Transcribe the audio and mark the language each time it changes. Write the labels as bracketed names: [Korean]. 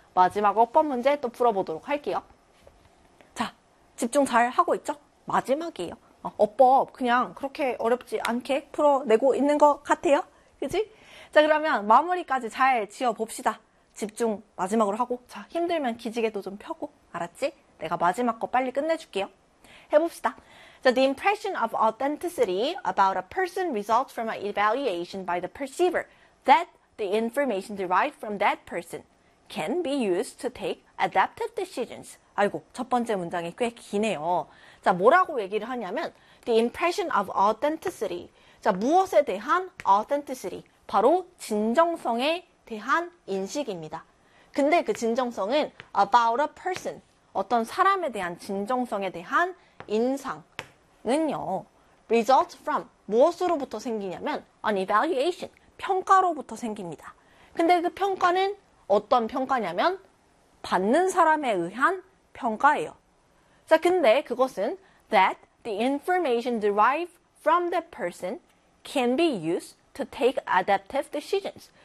[Korean] 마지막 5번 문제 또 풀어보도록 할게요. 집중 잘 하고 있죠? 마지막이에요. 어법 그냥 그렇게 어렵지 않게 풀어내고 있는 것 같아요. 그지? 자, 그러면 마무리까지 잘 지어봅시다. 집중 마지막으로 하고, 자, 힘들면 기지개도 좀 펴고, 알았지? 내가 마지막 거 빨리 끝내줄게요. 해봅시다. [English] The impression of authenticity about a person results from an evaluation by the perceiver that the information derived from that person can be used to take adaptive decisions. [Korean] 아이고, 첫 번째 문장이 꽤 기네요. 자, 뭐라고 얘기를 하냐면, [English] the impression of authenticity. [Korean] 자, 무엇에 대한 authenticity? 바로 진정성에 대한 인식입니다. 근데 그 진정성은 [English] about a person, [Korean] 어떤 사람에 대한 진정성에 대한 인상은요, [English] results from, [Korean] 무엇으로부터 생기냐면, [English] an evaluation, [Korean] 평가로부터 생깁니다. 근데 그 평가는 어떤 평가냐면, 받는 사람에 의한 평가예요. 자, 근데 그것은 [English] that the information derived from that person can be used to take adaptive decisions.